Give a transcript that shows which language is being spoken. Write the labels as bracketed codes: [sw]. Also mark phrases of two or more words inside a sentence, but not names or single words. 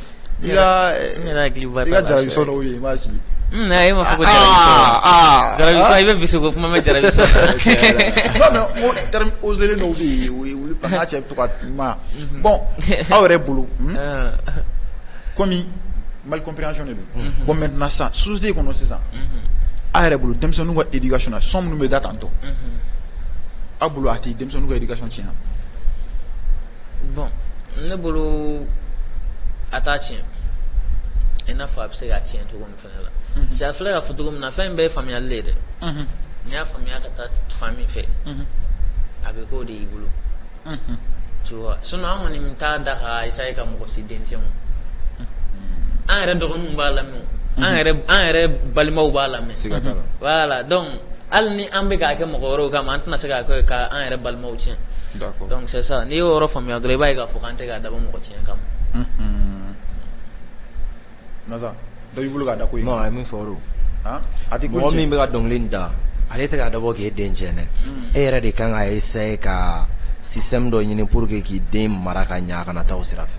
[bm] n yɛrɛ hakiliba t'a la. i ka jarabisɔn dɔw ye i m'a si. e ma fɔ ko jarabisɔn i bɛ bise ko kuma mɛ jarabisɔn [fr] non mais [bm] o terme oselen dɔw bɛ yen o n'a cɛ bɛ to ka ma bon aw yɛrɛ bolo komi [fr] mal compréhension [bm] de don [fr] bon maintenant [bm] sisan société kɔnɔ sisan aw yɛrɛ bolo denmisɛnninw ka éducation na sɔn minnu bɛ da tantɔ aw bolo a tɛ denmisɛnninw ka éducation tiɲɛ. bon ne bolo a t'a tiɲɛ i n'a fɔ a bɛ se k'a tiɲɛ cogo min fana la. [fr] parce que [bm] a filɛ ka fɔ cogo min na fɛn in bɛɛ ye faamuyali de ye dɛ. n'i y'a faamuya ka taa fan min fɛ a bɛ k'o de y'i bolo. [fr] tu vois sinon [bm] an kɔni min t'a da ka essayer ka mɔgɔ si denmisɛnw an yɛrɛ dɔgɔninw b'a lamɛn an yɛrɛ balimaw b'a lamɛn. siga t'a la. voilà donc hali ni an bɛ k'a kɛ mɔgɔ wɛrɛw kama an tɛna se k'a kɛ k'an yɛrɛ balimaw tiɲɛ. d'accord [fr] donc c'est ça [bm] n'i y'o yɔrɔ faamuya dɔrɔn i b'a ye k'a fɔ k'an tɛ k'a dabɔ mɔgɔ tiɲɛ kama. Nasa dɔ b'i bolo k'a da ko ye. non a ye min fɔ o. a tɛ ko mɔgɔ min bɛ ka dɔnkili da ale tɛ k'a dabɔ k'e den tiɲɛ dɛ e yɛrɛ de kan ka essayer ka système dɔ ɲini [fr] pour que [bm] k'i den mara ka ɲɛ a kana taa o sira fɛ.